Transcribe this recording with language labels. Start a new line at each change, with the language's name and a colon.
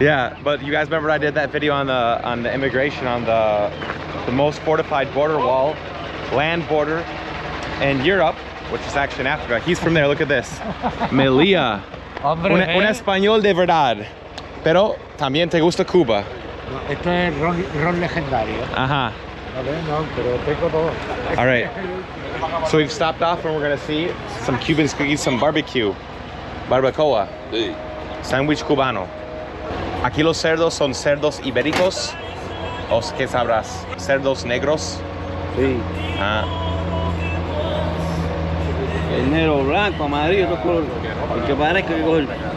English: Yeah, but you guys remember I did that video on the immigration, on the most fortified border wall, land border in Europe, which is actually in Africa. He's from there, look at this.
Spanish: Melilla. Un español de verdad. Pero también te gusta Cuba. Esto es ron legendario. Ajá. No, pero tengo todo.
English: All right. So we've stopped off and we're gonna see some Cubans eat some barbecue.
Spanish: Barbacoa. Sándwich cubano. Aquí los cerdos son cerdos ibéricos. ¿O qué sabrás? Cerdos negros. Sí. Ah. El negro, blanco, amarillo, dos colores. El que parezca que coger.